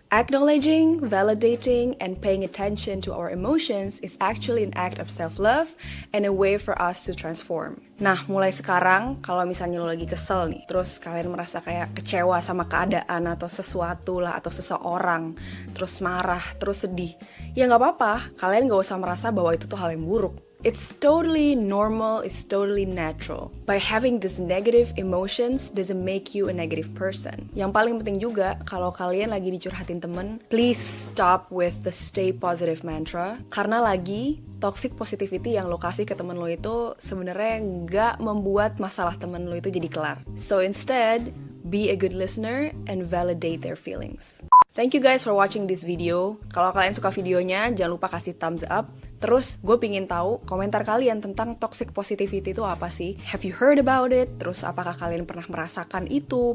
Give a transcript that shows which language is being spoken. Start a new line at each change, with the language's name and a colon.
English: Acknowledging, validating, and paying attention to our emotions is actually an act of self-love and a way for us to transform.
Indonesian: Nah, mulai sekarang, kalau misalnya lo lagi kesel nih, terus kalian merasa kayak kecewa sama keadaan atau sesuatu lah, atau seseorang, terus marah, terus sedih, ya nggak apa-apa, kalian nggak usah merasa bahwa itu tuh hal yang buruk.
English: It's totally normal, it's totally natural. By having these negative emotions doesn't make you a negative person.
Indonesian: Yang paling penting juga, kalau kalian lagi dicurhatin temen,
English: please stop with the stay positive mantra.
Indonesian: Karena lagi, toxic positivity yang lo kasih ke temen lo itu sebenarnya nggak membuat masalah temen lo itu jadi kelar.
English: So instead, be a good listener and validate their feelings. Thank you guys for watching this video.
Indonesian: Kalau kalian suka videonya, jangan lupa kasih thumbs up. Terus gue pingin tahu komentar kalian tentang toxic positivity itu apa sih?
English: Have you heard about it?
Indonesian: Terus apakah kalian pernah merasakan itu?